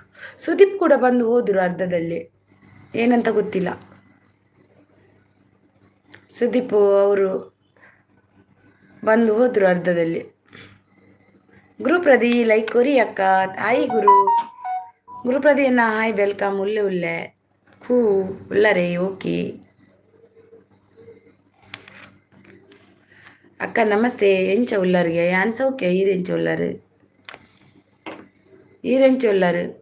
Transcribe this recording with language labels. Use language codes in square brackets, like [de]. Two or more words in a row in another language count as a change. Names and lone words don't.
[kn] ಸುದೀಪ್ ಕೂಡ ಬಂದು ಹೋದರು ಅರ್ಧದಲ್ಲಿ, ಏನಂತ ಗೊತ್ತಿಲ್ಲ. ಸುದೀಪ್ ಅವರು ಬಂದು ಹೋದರು ಅರ್ಧದಲ್ಲಿ. [tcy] ಗುರುಪ್ರದಿ ಲೈಕ್ ಕೊರಿ ಅಕ್ಕ, ಹಾಯ್ ಗುರುಪ್ರದಿ ಅನ್ನ ಹಾಯ್, ವೆಲ್ಕಮ್. ಉಲ್ಲೆ ಖೂ ಉಲ್ಲರೇ, ಓಕೆ ಅಕ್ಕ ನಮಸ್ತೆ. ಎಂಚ ಉಲ್ಲರ್ಗೆ ಯಾನ್ ಸೌಖ್ಯ, ಈರೆಂಚ ಉಲ್ಲರು ಈರೆಂಚ ಉಲ್ಲರು.